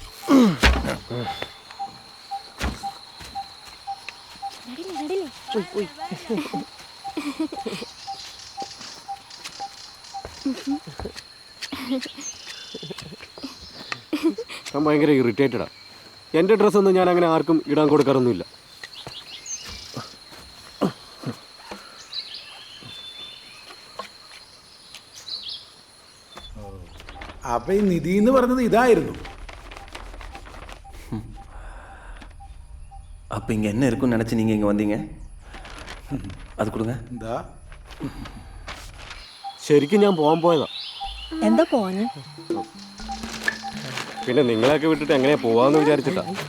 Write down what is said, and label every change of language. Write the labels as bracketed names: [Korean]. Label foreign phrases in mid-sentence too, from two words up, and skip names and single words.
[Malayalam] ഞാൻ ഭയങ്കര ഇറിറ്റേറ്റഡാ. എൻ്റെ ഡ്രസ്സൊന്നും ഞാൻ അങ്ങനെ ആർക്കും ഇടാൻ കൊടുക്കാറൊന്നുമില്ല. അപ്പൊ ഈ നിധി എന്ന് പറഞ്ഞത് ഇതായിരുന്നു. [Tamil] அப்போ இங்கே என்ன இருக்குன்னு நினச்சி நீங்கள் இங்கே வந்தீங்க? அது கொடுங்க. [Malayalam] എന്താ? ശരിക്കും ഞാൻ പോകാൻ പോയതാ. എന്താ പോവാന്? പിന്നെ നിങ്ങളെയൊക്കെ വിട്ടിട്ട് എങ്ങനെയാ പോവാന്ന് വിചാരിച്ചിട്ടാ.